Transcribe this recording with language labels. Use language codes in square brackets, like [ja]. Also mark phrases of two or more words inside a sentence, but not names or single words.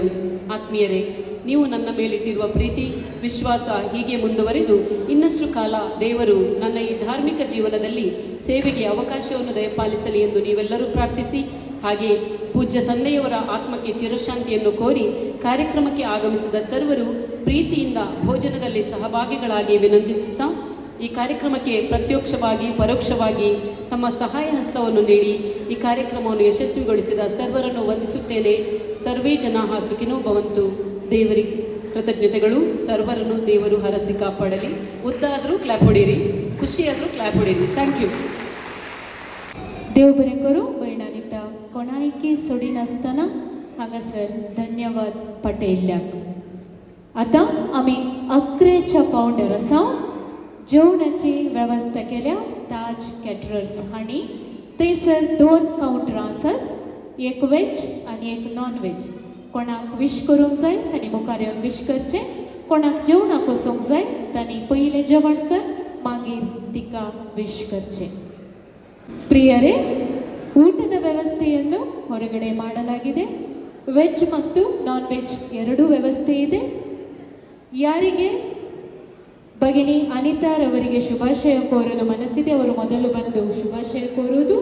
[kn] ಆತ್ಮೀಯರೇ, ನೀವು ನನ್ನ ಮೇಲಿಟ್ಟಿರುವ ಪ್ರೀತಿ, ವಿಶ್ವಾಸ ಹೀಗೆ ಮುಂದುವರೆದು ಇನ್ನಷ್ಟು ಕಾಲ ದೇವರು ನನ್ನ ಈ ಧಾರ್ಮಿಕ ಜೀವನದಲ್ಲಿ ಸೇವೆಗೆ ಅವಕಾಶವನ್ನು ದಯಪಾಲಿಸಲಿ ಎಂದು ನೀವೆಲ್ಲರೂ ಪ್ರಾರ್ಥಿಸಿ, ಹಾಗೆ ಪೂಜ್ಯ ತಂದೆಯವರ ಆತ್ಮಕ್ಕೆ ಚಿರಶಾಂತಿಯನ್ನು ಕೋರಿ ಕಾರ್ಯಕ್ರಮಕ್ಕೆ ಆಗಮಿಸಿದ ಸರ್ವರು ಪ್ರೀತಿಯಿಂದ ಭೋಜನದಲ್ಲಿ ಸಹಭಾಗಿಗಳಾಗಿ ವಿನಂತಿಸುತ್ತಾ, ಈ ಕಾರ್ಯಕ್ರಮಕ್ಕೆ ಪ್ರತ್ಯಕ್ಷವಾಗಿ ಪರೋಕ್ಷವಾಗಿ ತಮ್ಮ ಸಹಾಯ ಹಸ್ತವನ್ನು ನೀಡಿ ಈ ಕಾರ್ಯಕ್ರಮವನ್ನು ಯಶಸ್ವಿಗೊಳಿಸಿದ ಸರ್ವರನ್ನು ವಂದಿಸುತ್ತೇನೆ. [sa] ಸರ್ವೇ ಜನಾಃ ಸುಖಿನೋ ಭವಂತು. [kn] ದೇವರಿಗೆ ಕೃತಜ್ಞತೆಗಳು. ಸರ್ವರನ್ನು ದೇವರು ಹರಸಿ ಕಾಪಾಡಲಿ. ಉದ್ದಾದರೂ ಕ್ಲಾಪ್ ಹೊಡೀರಿ, ಖುಷಿಯಾದರೂ ಕ್ಲಾಪ್ ಹೊಡೀರಿ. [en] thank you. [kok] देव बरें करूं. भयणानिता कोणायकी सोडी नासतना हांगासर धन्यवाद पटयल्ल्याक. आतां आमी 11च्या पावंडर आसा. जेवणाची वेवस्था केल्या ताज कॅटरर्स हांणी. थंयसर 2 कावंटरां आसात, एक वेज आनी एक नॉन वेज. कोणाक विश करूंक जाय तांणी मुखार येवन विश करचें. कोणाक जेवणाक वचूंक जाय तांणी पयलें जेवण कर, मागीर तिका ವಿಶ್ करचें. [kn] ಪ್ರಿಯರೇ, ಊಟದ ವ್ಯವಸ್ಥೆಯನ್ನು ಹೊರಗಡೆ ಮಾಡಲಾಗಿದೆ. ವೆಜ್ ಮತ್ತು ನಾನ್ ವೆಜ್ ಎರಡೂ ವ್ಯವಸ್ಥೆ ಇದೆ. ಯಾರಿಗೆ ಭಗಿನಿ ಅನಿತಾರವರಿಗೆ ಶುಭಾಶಯ ಕೋರಲು ಮನಸ್ಸಿದೆ ಅವರು ಮೊದಲು ಬಂದು ಶುಭಾಶಯ ಕೋರುವುದು.